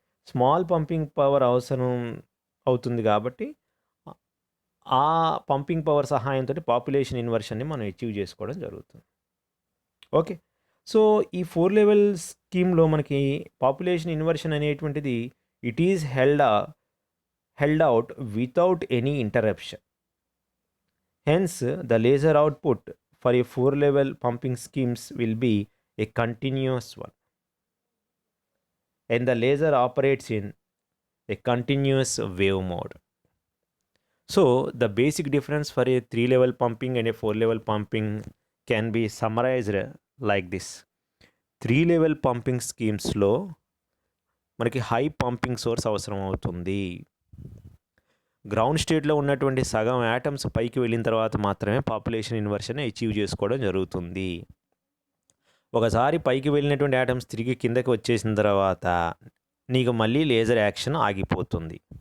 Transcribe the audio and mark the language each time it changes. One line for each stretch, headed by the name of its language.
Telugu: Small pumping power అవసరం అవుతుంది కాబట్టి ఆ పంపింగ్ పవర్ సహాయంతో పాపులేషన్ ఇన్వర్షన్ని మనం అచీవ్ చేసుకోవడం జరుగుతుంది. ఓకే. సో ఈ 4 లెవెల్ స్కీమ్లో మనకి పాపులేషన్ ఇన్వర్షన్ అనేటువంటిది
English: It is held out without any interruption. Hence, the laser output for a 4 level pumping schemes will be a continuous one. And the laser operates in a continuous wave mode. So, the basic difference for a 3 level pumping and a 4 level pumping can be summarized like this.
Telugu: 3 level pumping schemes లో మనకి high pumping source అవసరం అవుతుంది. Ground స్టేట్లో ఉన్నటువంటి సగం atoms పైకి వెళ్ళిన తర్వాత మాత్రమే పాపులేషన్ ఇన్వర్షన్ అచీవ్ చేసుకోవడం జరుగుతుంది. ఒకసారి పైకి వెళ్ళినటువంటి యాటమ్స్ తిరిగి కిందకి వచ్చేసిన తర్వాత నీకు మళ్ళీ లేజర్ యాక్షన్ ఆగిపోతుంది.